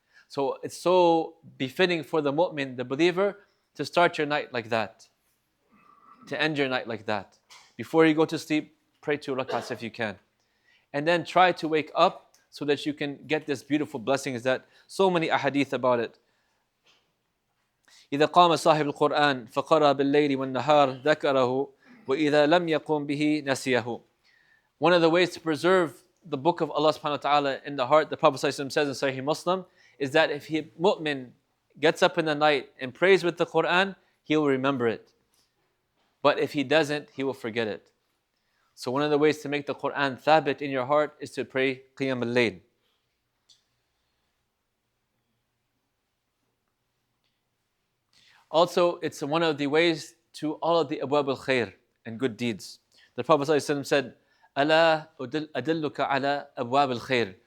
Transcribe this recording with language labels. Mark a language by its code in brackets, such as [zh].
[en] So it's so befitting for the mu'min, the believer, to start your night like that, to end your night like that. Before you go to sleep, pray 2 rak'ahs if you can. And then try to wake up so that you can get this beautiful blessings that so many ahadith about it. [ar] إذا قام صاحب القرآن فقرأ بالليل والنهار ذكره وإذا لم يقم به نسيه. [en] One of the ways to preserve the book of Allah subhanahu wa ta'ala in the heart, the Prophet says in Sahih Muslim, is that if he mu'min gets up in the night and prays with the Quran, he will remember it. But if he doesn't, he will forget it. So one of the ways to make the Quran thabit in your heart is to pray Qiyam al-Layl. Also, it's one of the ways to all of the abwab al-khair and good deeds. The Prophet ﷺ said, [ar] أَلَا أَدِلُّكَ عَلَى أَبْوَابِ الْخَيْرِ.